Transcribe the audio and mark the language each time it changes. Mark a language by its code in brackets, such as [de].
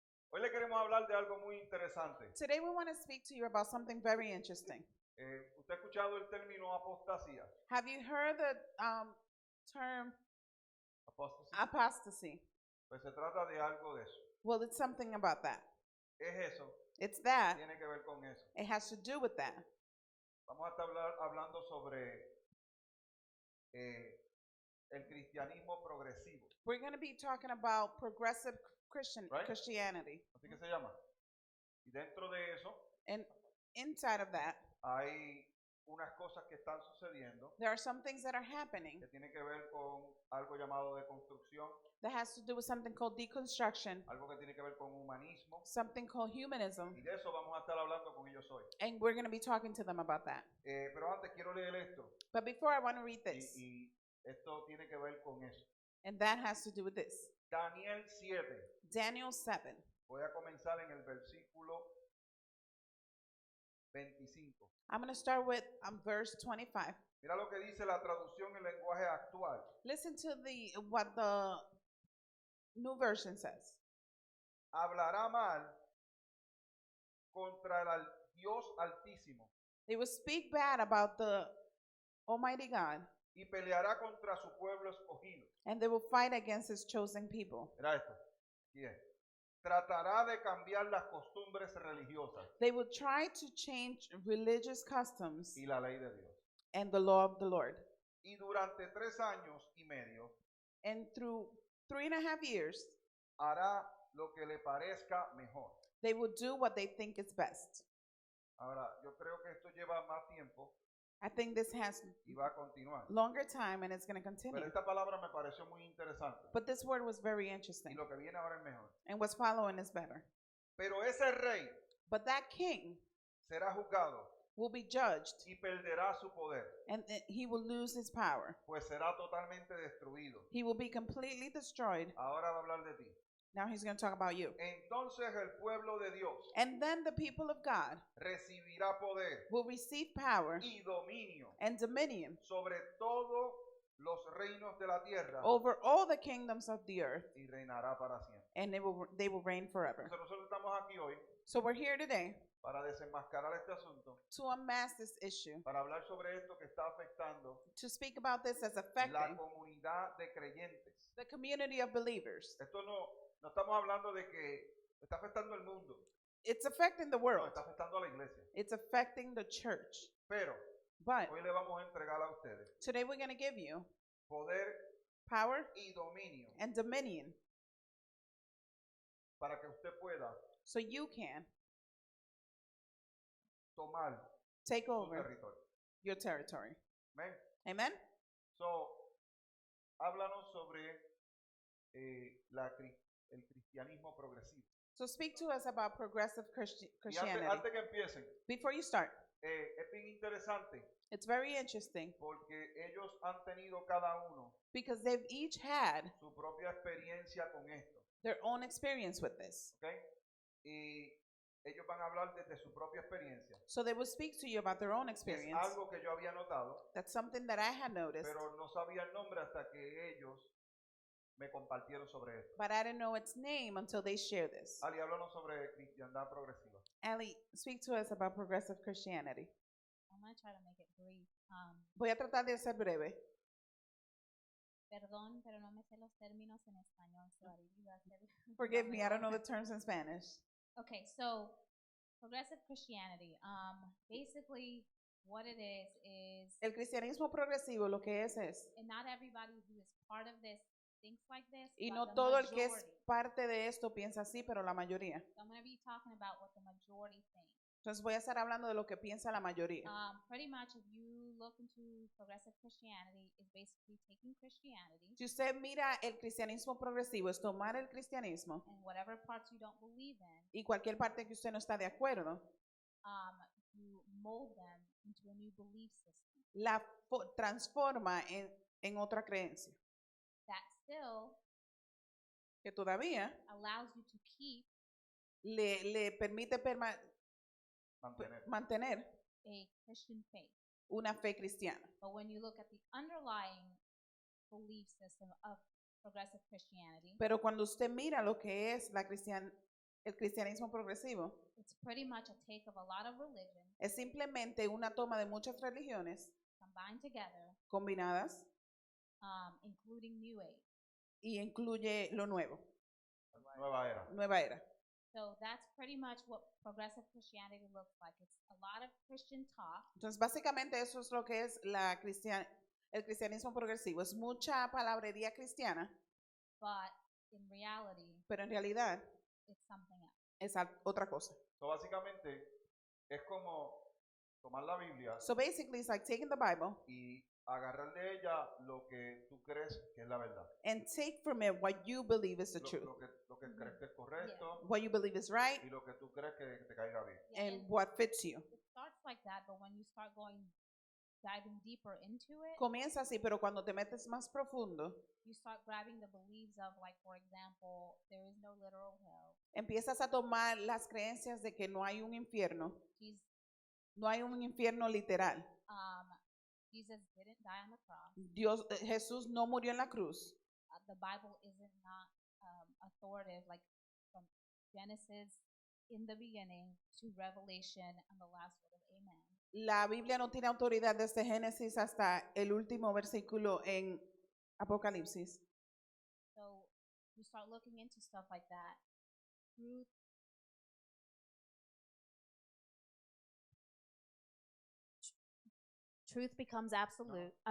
[es] Hoy le queremos hablar de algo muy interesante. [en] Today we want to speak to you about something very interesting. [es] ¿Usted ha escuchado el término apostasía? [en] Have you heard the term Apostasy. apostasy? [es] Pues se trata de algo de eso. [en] Well, it's something about that. [es] Es eso, [en] It's that. [es] tiene que ver con eso. [en] It has to do with that. [es] Vamos a estar hablando sobre el cristianismo progresivo. [en] We're going to be talking about progressive Right. Christianity. [es] Así que se llama. Y dentro de eso [en] And inside of that, [es] hay unas cosas que están sucediendo [en] there are some things that are happening [es] que tienen que ver con algo llamado deconstrucción, [en] that has to do with something called deconstruction, [es] algo que tiene que ver con humanismo. [en] something called humanism, [es] Y de eso vamos a estar hablando con ellos hoy. [en] and we're going to be talking to them about that. [es] Pero antes quiero leer esto. [en] But before, I want to read this, [es] Y esto tiene que ver con eso. [en] and that has to do with this. [es] Daniel 7. [en] Daniel 7. [es] Voy a comenzar en el versículo 25. [en] I'm going to start with verse 25. [es] Mira lo que dice la traducción en lenguaje actual. [en] Listen to what the New Version says. [es] Hablará mal contra el Dios Altísimo [en] They will speak bad about the Almighty God, [es] y peleará contra su pueblo escogido. [en] and they will fight against his chosen people. [es] Mira esto. Aquí es. Tratará de cambiar las costumbres religiosas [en] They will try to change religious customs [es] y la ley de Dios. [en] and the law of the Lord. [es] Y durante 3 años y medio [en] And through 3.5 years, [es] hará lo que le parezca mejor. [en] they will do what they think is best. [es] Ahora, yo creo que esto lleva más tiempo [en] I think this has [es] y va a continuar. [en] longer time and it's going to [es] Pero [en] continue. [es] esta palabra me pareció muy interesante. [en] But this word was very [es] Y [en] interesting, [es] lo que viene ahora es mejor. [en] and what's following is better. [es] Pero ese rey [en] But that king [es] será juzgado [en] will be judged, [es] y perderá su poder, [en] and he will lose his power. [es] pues será totalmente destruido. [en] He will be completely destroyed. [es] Ahora va a hablar de ti. [en] Now he's going to talk about you. [es] Entonces el pueblo de Dios [en] And then the people of God [es] recibirá poder [en] will receive power [es] y dominio [en] and dominion [es] sobre todos los reinos de la tierra [en] over all the kingdoms of the earth, [es] y reinará para siempre. [en] and they will reign forever. [es] Entonces nosotros estamos aquí hoy [en] So we're here today [es] para desenmascarar este asunto, [en] to unmask this issue, [es] para hablar sobre esto que está afectando [en] to speak about this as [es] la [en] affecting [es] comunidad de creyentes. [en] the community of believers. [es] Esto no estamos hablando de que está afectando al mundo, [en] It's affecting the [es] no, [en] world. [es] está afectando a la iglesia. [en] It's affecting the church. [es] Pero [en] But [es] hoy le vamos a entregar a ustedes [en] today we're going to give you [es] poder [en] power [es] y dominio [en] and dominion [es] para que usted pueda [en] so you can [es] tomar [en] take [es] su [en] over [es] territorio. [en] your territory. [es] Amén. [en] Amen? So, [es] háblanos sobre el cristianismo progresivo. [en] So speak to us about progressive [es] Y antes, [en] Christianity. [es] antes que empiecen, [en] Before you start, [es] es bien interesante [en] it's very interesting [es] porque ellos han tenido cada uno [en] because they've each had [es] su propia experiencia con esto, [en] their own experience with this. [es] ¿ok? Y ellos van a hablar desde su propia experiencia. [en] So they will speak to you about their own [es] Es [en] experience. [es] algo que yo había notado, [en] That's something that I had noticed, [es] pero no sabía el nombre hasta que ellos me compartieron sobre esto. [en] but I didn't know its name until they share this. [es] Ali, háblanos sobre cristiandad progresiva. [en] Ali, speak to us about progressive Christianity. I'm going to try to make it brief. [es] Voy a tratar de ser breve. Perdón, pero no me sé los términos en español. [en] So I really have to- Forgive me, I don't know the terms in Spanish. Okay, so progressive Christianity. Basically, what it is, [es] El cristianismo progresivo lo que es, [en] and not everybody who is part of this thinks like this, [es] y [en] but [es] no [en] the [es] todo el que es [en] majority. [es] parte de esto piensa así, pero la mayoría. [en] So I'm going to be talking about what the majority thinks. [es] Entonces voy a estar hablando de lo que piensa la mayoría. [en] Pretty much, if you look into progressive Christianity, it's basically taking Christianity [es] Si usted mira el cristianismo progresivo, es tomar el cristianismo [en] and whatever parts you don't believe in, [es] y cualquier parte que usted no está de acuerdo, [en] you mold them into a new belief system [es] la transforma en otra creencia, [en] that still [es] que todavía [en] allows you to keep [es] le permite mantener [en] a Christian faith. [es] una fe cristiana. [en] But when you look at the underlying belief system of progressive Christianity, [es] Pero cuando usted mira lo que es El cristianismo progresivo [en] it's pretty much a take of a lot of religion [es] es simplemente una toma de muchas religiones [en] combined together, [es] combinadas [en] including New Age. [es] y incluye lo nuevo, Nueva era. nueva era. [en] So that's pretty much what progressive Christianity looks like. It's a lot of Christian talk, [es] Entonces, básicamente eso es lo que es el cristianismo progresivo. Es mucha palabrería cristiana, [en] but in reality, [es] pero en realidad [en] it's something else. [es] es otra cosa. [en] So, [es] básicamente es como tomar la Biblia [en] So basically, it's like taking the Bible [es] y agarrar de ella lo que tú crees que es la verdad. [en] and take from it what you believe is the truth, [es] Lo que crees que es correcto [en] what you believe is right, [es] y lo que tú crees que te caiga bien. [en] Yeah, and what fits you. it starts like that, but when you start diving deeper into it, [es] Comienza así, pero cuando te metes más profundo, [en] you start grabbing the beliefs of, like, for example, there is no literal hell. [es] empiezas a tomar las creencias de que no hay un infierno, [en] Jesus, [es] no hay un infierno literal. [en] Jesus didn't die on the cross. [es] Jesús no murió en la cruz. [en] The Bible isn't not authoritative, like from Genesis in the beginning to Revelation and the last word of Amen. [es] La Biblia no tiene autoridad desde Génesis hasta el último versículo en Apocalipsis. [en] So you start looking into stuff like that. Truth becomes absolute.